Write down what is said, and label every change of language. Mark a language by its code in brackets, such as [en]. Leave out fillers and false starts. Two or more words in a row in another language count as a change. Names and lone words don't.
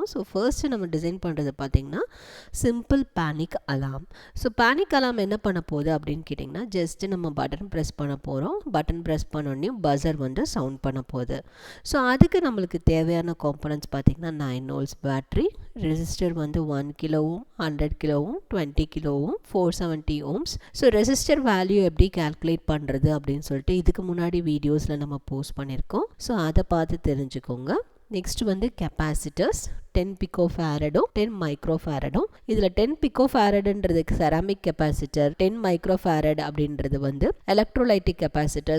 [en] so first [ta] நம்ம டிசைன் பண்ணுறது பார்த்திங்கன்னா [en] simple panic alarm. [ta] ஸோ [en] panic alarm [ta] என்ன பண்ண போகுது அப்படின்னு கேட்டிங்கன்னா, ஜஸ்ட்டு நம்ம [en] button press [ta] பண்ண போகிறோம். [en] button press [ta] பண்ணோடனே பஸர் வந்து சவுண்ட் பண்ண போகுது. ஸோ அதுக்கு நம்மளுக்கு தேவையான காம்பனன்ட்ஸ் பார்த்திங்கன்னா 9 [en] volts battery, [ta] ரெசிஸ்டர் வந்து [en] 1 kilo ohm, 100 kilo ohm, 20 kilo ohm, 470 ohms. [ta] ஸோ [en] resistor value [ta] எப்படி கால்குலேட் பண்ணுறது அப்படின்னு சொல்லிட்டு இதுக்கு முன்னாடி வீடியோஸில் நம்ம போஸ்ட் பண்ணியிருக்கோம். ஸோ அதை பார்த்து தெரிஞ்சுக்கோங்க. நெக்ஸ்ட் வந்து [en] capacitors 10 picofarad 10 microfarad. [ta] இதில் 10 picofaradன்றது [en] ceramic capacitor, [ta] 10 microfarad அப்படின்றது வந்து [en] electrolytic capacitor.